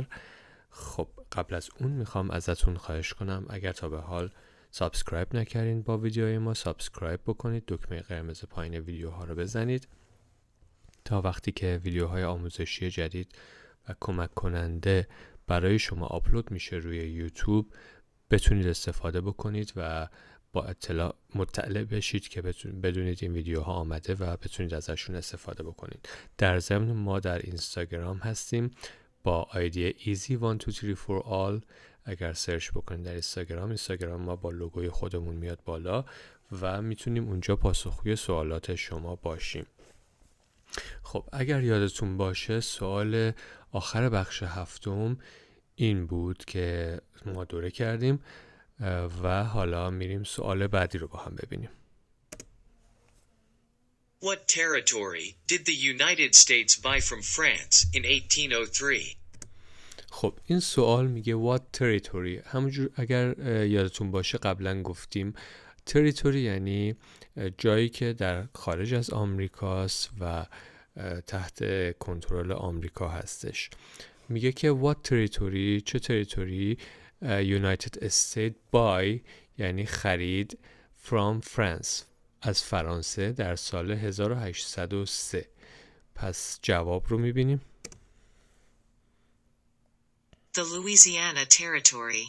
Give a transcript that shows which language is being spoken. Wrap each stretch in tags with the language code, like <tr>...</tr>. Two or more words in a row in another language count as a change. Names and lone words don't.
<fa>خب قبل از اون میخوام ازتون خواهش کنم اگر تا به حال سابسکرایب نکردین با ویدیوهای ما سابسکرایب بکنید، دکمه قرمز پایین ویدیوها رو بزنید تا وقتی که ویدیوهای آموزشی جدید و کمک کننده برای شما آپلود میشه روی یوتیوب بتونید استفاده بکنید و با مطلع بشید که بدونید این ویدیوها آمده و بتونید ازشون استفاده بکنید. در ضمن ما در اینستاگرام هستیم با آیدی easy1234all. اگر سرچ بکنید در اینستاگرام ما با لوگوی خودمون میاد بالا و میتونیم اونجا پاسخگوی سوالات شما باشیم. خب اگر یادتون باشه سوال آخر بخش هفتم این بود که ما دوره کردیم و حالا میریم سوال بعدی رو با هم ببینیم.</fa> <en>What territory did the United States buy from France in 1803?</en> <fa>خب این سوال میگه</fa> <en>what territory.</en> <fa>همونجور اگر یادتون باشه قبلا گفتیم territory یعنی جایی که در خارج از آمریکاست و تحت کنترل آمریکا هستش. میگه که</fa> <en>what territory،</en> <fa>چه تریتوری</fa> <en>United States buy</en> <fa>یعنی خرید</fa> <en>from France</en> <fa>از فرانسه در سال 1803. پس جواب رو میبینیم.</fa> <en>The Louisiana Territory.</en>